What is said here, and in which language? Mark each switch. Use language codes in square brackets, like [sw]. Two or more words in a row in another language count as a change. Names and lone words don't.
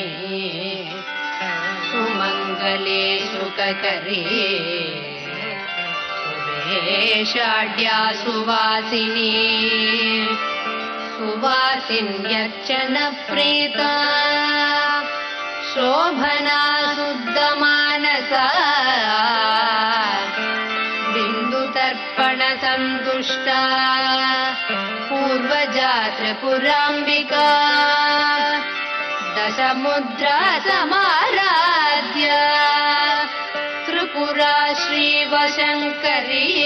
[sa] ಸುಮಂಗಲೇ ಶುಕಕರೇ ಸುವೇಶಾಢ್ಯಾ ಸುವಾಸಿನಿ ಸುವಾಸಿನ್ಯರ್ಚನ ಪ್ರೀತಾ ಶೋಭನಾ ಶುದ್ಧ ಮಾನಸ तर्पण संतुष्टा पूर्वजात्र पुरांबिका दशमुद्रा समाराध्य त्रिपुरा श्रीवशंकरी